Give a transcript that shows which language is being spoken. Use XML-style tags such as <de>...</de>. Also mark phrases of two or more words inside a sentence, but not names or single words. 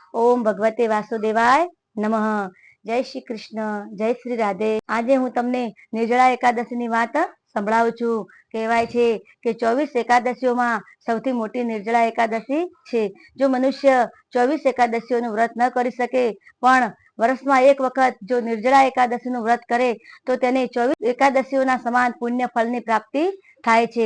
<sa>ओम भगवते वासुदेवाय नमः।</sa> <hi>जय श्री कृष्ण, जय श्री राधे।</hi> <gu>આજે હું તમને નિર્જળા એકાદશીની વાત સંભળાવું છું। કહેવાય છે કે 24 એકાદશીઓમાં સૌથી મોટી નિર્જળા એકાદશી છે। જો મનુષ્ય 24 એકાદશીઓનું વ્રત ન કરી શકે પણ વર્ષમાં એક વખત જો નિર્જળા એકાદશીનું વ્રત કરે તો તેને 24 એકાદશીઓના સમાન પુણ્ય ફળની પ્રાપ્તિ થાય છે।</gu>